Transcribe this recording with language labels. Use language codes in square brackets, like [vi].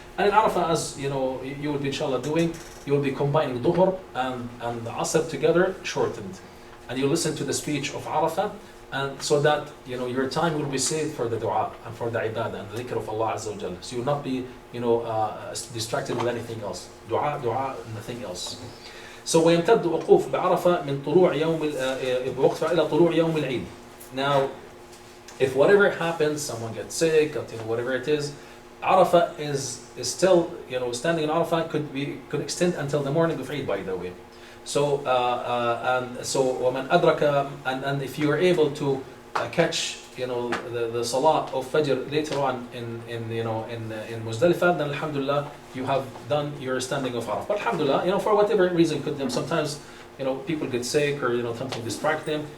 [en] And in Arafah, as you will be inshallah doing, you will be combining Dhuhr and the Asr together, shortened, and you listen to the speech of Arafah, and so that your time will be saved for the dua and for the ibadah and the dhikr of Allah Azza wa Jalla. So you will not be distracted with anything else. Dua, nothing else. [ar] So ويمتد وقوف بعرفة من طلوع يوم بوقفة إلى طلوع يوم العيد. [en] Now, if whatever happens, someone gets sick, whatever it is, Arafah is still, standing in Arafah could extend until the morning of Eid, by the way. So [ar] ومن أدرك, [en] and if you are able to catch the salah of Fajr later on in Muzdalifah, then alhamdulillah you have done your standing of Arafah. But alhamdulillah, for whatever reason, sometimes people get sick or something distract them.